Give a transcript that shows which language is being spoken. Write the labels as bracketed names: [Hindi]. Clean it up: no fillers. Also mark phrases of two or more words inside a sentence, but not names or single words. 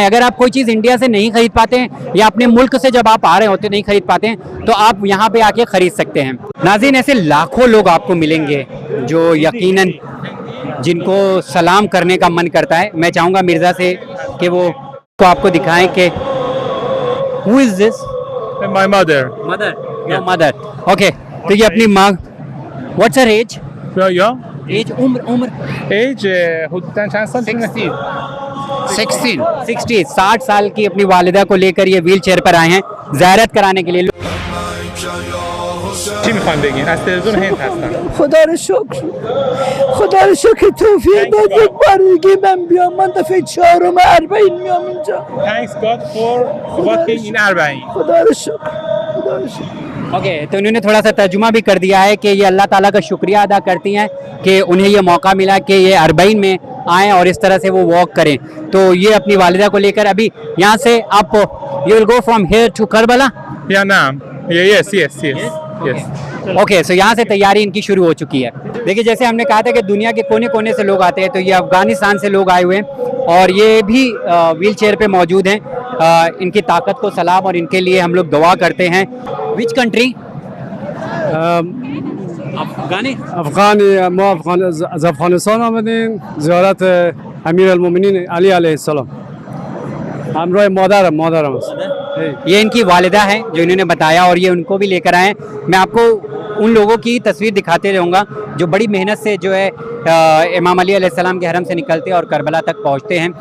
[Hindi] अगर आप कोई चीज़ इंडिया से नहीं खरीद पाते हैं या अपने मुल्क से जब आप आ रहे होते नहीं खरीद पाते हैं, तो आप यहाँ पे आके खरीद सकते हैं। नाज़रीन, ऐसे लाखों लोग आपको मिलेंगे जो यकीनन जिनको सलाम करने का मन करता है। मैं चाहूँगा मिर्ज़ा से कि वो को आपको दिखाएं कि [English] who is this? my mother. mother, your mother, okay. [Hindi] तो ये अपनी माँ, [English] what's her age? [Hindi] एज, उम्र एज चंद साल? 60 60 साल की अपनी वालिदा को लेकर ये [English] wheel chair [Hindi] पर आए हैं ज़ियारत कराने के लिए। [Persian] چی میخوایم بگین؟ از تلویزیون هند هستن. خدا رو شکر، خدا رو شکر توفیق داد یک بار دیگه من بیام. من دفعه 4م اربعین میام اینجا. [English] Thanks God for walking in Arbaeen. [Persian] خدا رو شکر، خدا رو شکر. [Hindi] ओके, तो उन्होंने थोड़ा सा तर्जुमा भी कर दिया है कि ये अल्लाह ताला का शुक्रिया अदा करती हैं कि उन्हें ये मौका मिला कि ये अरबईन में आएँ और इस तरह से वो वॉक करें। तो ये अपनी वालिदा को लेकर अभी यहाँ से आप [English] you will go from here to Karbala? या नाम, yes, yes, yes. okay, so [Hindi] यहाँ से तैयारी इनकी शुरू हो चुकी है। देखिए, जैसे हमने कहा था कि दुनिया के कोने कोने से लोग आते हैं, तो ये अफगानिस्तान से लोग आए हुए हैं और ये भी व्हील चेयर पे मौजूद हैं। इनकी ताकत को सलाम और इनके लिए हम लोग दुआ करते हैं। [English] which country? [Persian] अफगानिस्तान आमदین زیارت امیرالمومنین علی علیه السلام. همراه مادرم است. [Hindi] ये इनकी वालिदा है जो इन्होंने बताया, और ये उनको भी लेकर आए। मैं आपको उन लोगों की तस्वीर दिखाते रहूँगा जो बड़ी मेहनत से जो है इमाम अली अलैहिस्सलाम के हरम से निकलते हैं और करबला तक पहुँचते हैं।